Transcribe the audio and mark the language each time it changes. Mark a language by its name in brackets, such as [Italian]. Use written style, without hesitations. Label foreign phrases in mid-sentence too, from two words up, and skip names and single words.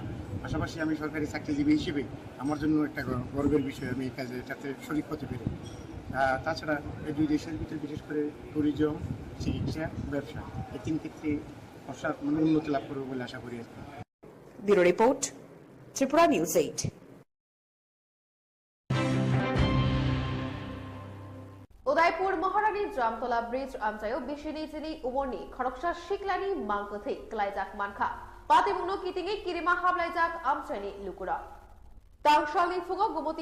[Bangla] পাশাপাশি আমি সরকারি চাকরিজীবী হিসেবে আমার জন্য একটা গর্বের বিষয়, আমি এই কাজে এটাতে শরিক হতে পেরে। তাছাড়া এই দুই দেশের ভিতরে বিশেষ করে ট্যুরিজম, চিকিৎসা, ব্যবসা এই তিন ক্ষেত্রে উন্নতি লাভ করবে বলে আশা করি। [English] bureau report, [Bangla] ত্রিপুরা নিউজ 8। [Kok Borok] उदयपुर महारानी जामतला ब्रिज आमचायो बिशिनी जिनी उमरनी खरकसा शिकलानी मांगकथै क्लाइजाक मानखा पातिमुनो कितिंगे किरिमा हाबलाइजाक आमचायनि लुकुरा तांगशालनि फुङो गुमति